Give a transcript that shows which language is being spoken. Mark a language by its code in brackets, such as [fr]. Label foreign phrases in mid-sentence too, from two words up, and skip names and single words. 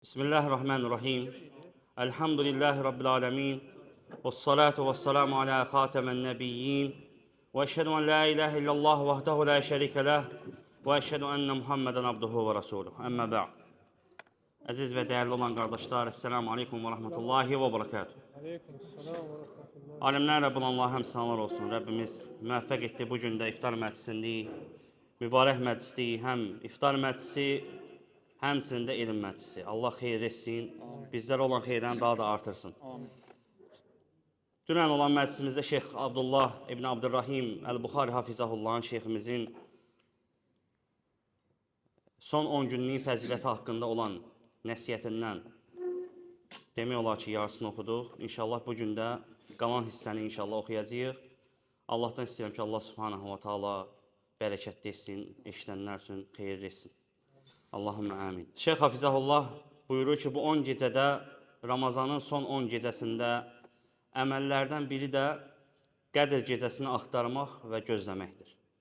[ar] بسم الله الرحمن الرحيم. الحمد لله رب العالمين. والصلاة والسلام على خاتم النبيين. وأشهد أن لا إله إلا الله وحده لا شريك له. وأشهد أن محمدا عبده ورسوله. أما بعد. [az] Əziz və dəyərli olan qardaşlar, [ar] السلام عليكم ورحمة الله وبركاته. وعليكم السلام ورحمة الله. [az] Alimlər Rəbbin Allah həmd sənalar olsun. Rəbbimiz müvəffəq etdi bu gün də iftar məclisindeyi, mübarək məclisliyi, həm iftar məclisi, həmçinin də elm məclisi. Allah xeyir etsin, bizlərə olan xeyrəni daha da artırsın. Dünən olan məclisimizdə Şeyx Abdullah İbn Abdurrahim Əl-Buxari Hafizahullahın şeyximizin son 10 günlük fəziləti haqqında olan nəsiyyətindən demək olar ki, yarısını oxuduq. İnşallah bu gün də qalan hissəni inşallah oxuyacağıq. Allahdan istəyirəm ki, Allah [ar] سبحانه وتعالى [az] bərəkət etsin, eşidənlər üçün xeyir etsin. [ar] اللهم آمين. [az] Şeyx Hafizahullah buyurur ki, bu 10 gecədə, Ramazanın son 10 gecəsində əməllərdən biri də Qədr gecəsini axtarmaq və gözləməkdir.